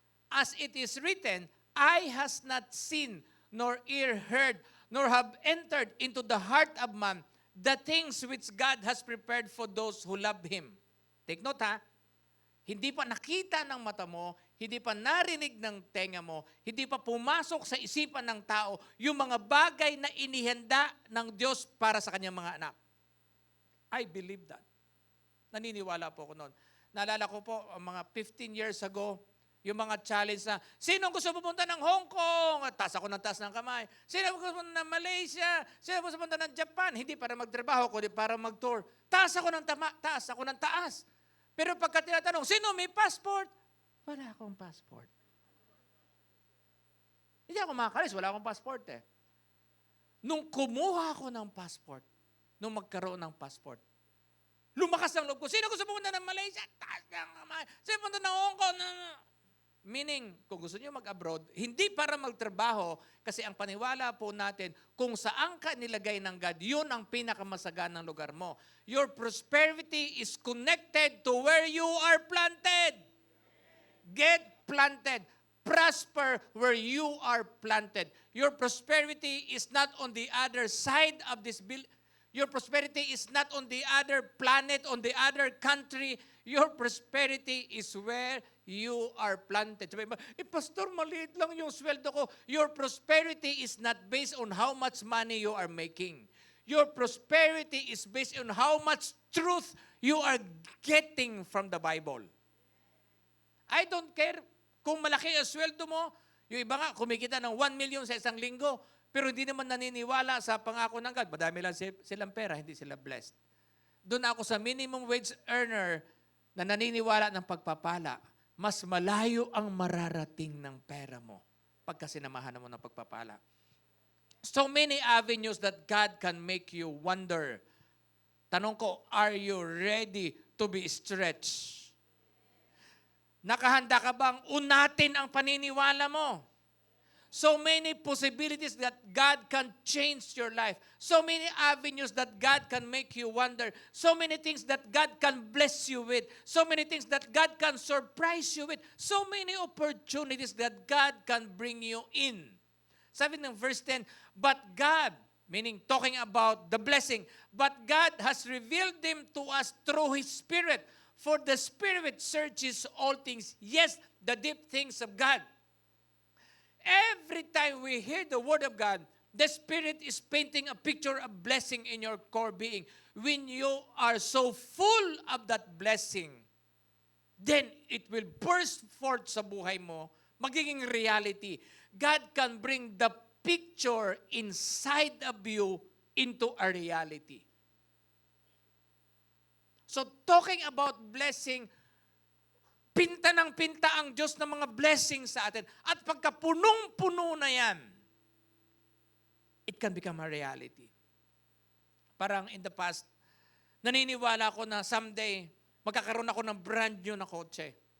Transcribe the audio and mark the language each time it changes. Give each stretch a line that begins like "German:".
English: As it is written, eye has not seen, nor ear heard, nor have entered into the heart of man the things which God has prepared for those who love Him.
Filipino: Take note ha, hindi pa nakita ng mata mo, hindi pa narinig ng tenga mo, hindi pa pumasok sa isipan ng tao yung mga bagay na inihanda ng Diyos para sa kanyang mga anak.
English: I believe that.
Filipino: Naniniwala po ako noon. Naalala ko po, mga 15 years ago, yung mga challenge na, sino gusto pumunta ng Hong Kong? At taas ako ng taas ng kamay. Sino gusto pumunta ng Malaysia? Sino gusto pumunta ng Japan? Hindi para magtrabaho, kundi para mag-tour. Taas ako ng taas. Pero pagka tinatanong, sino may passport? Wala akong passport. Hindi ako makakalis, wala akong passport eh. Nung kumuha ako ng passport, nung magkaroon ng passport, lumakas ang loob ko. Sino gusto pumunta ng Malaysia? Taas ng kamay. Sino pumunta ng Hong Kong? Meaning, kung gusto niyo mag-abroad, hindi para magtrabaho, kasi ang paniwala po natin, kung saan ka nilagay ng God, yun ang pinakamasaganang lugar mo.
English: Your prosperity is connected to where you are planted. Get planted. Prosper where you are planted. Your prosperity is not on the other side of this building. Your prosperity is not on the other planet, on the other country. Your prosperity is where you are planted.
Filipino: Sabi mo, Pastor, maliit lang yung sweldo ko.
English: Your prosperity is not based on how much money you are making. Your prosperity is based on how much truth you are getting from the Bible. I don't care
Filipino: kung malaki ang sweldo mo. Yung iba nga, kumikita ng 1 million sa isang linggo. Pero hindi naman naniniwala sa pangako ng God. Madami lang silang pera, hindi sila blessed. Doon ako sa minimum wage earner na naniniwala ng pagpapala. Mas malayo ang mararating ng pera mo pagka sinamahan mo ng pagpapala.
English: So many avenues that God can make you wonder.
Filipino: Tanong ko,
English: are you ready to be stretched?
Filipino: Nakahanda ka bang unatin ang paniniwala mo?
English: So many possibilities that God can change your life. So many avenues that God can make you wonder. So many things that God can bless you with. So many things that God can surprise you with. So many opportunities that God can bring you in.
Filipino: Sabi ng verse 10,
English: but God, meaning talking about the blessing, but God has revealed them to us through His Spirit. For the Spirit searches all things, yes, the deep things of God. Every time we hear the Word of God, the Spirit is painting a picture of blessing in your core being. When you are so full of that blessing, then it will burst forth
Filipino: sa buhay mo, magiging reality.
English: God can bring the picture inside of you into a reality. So talking about blessing,
Filipino: pinta ng pinta ang Diyos ng mga blessings sa atin. At pagka punong-puno na yan,
English: it can become a reality.
Filipino: Parang
English: in the past,
Filipino: naniniwala ko na someday, magkakaroon ako ng brand new na kotse.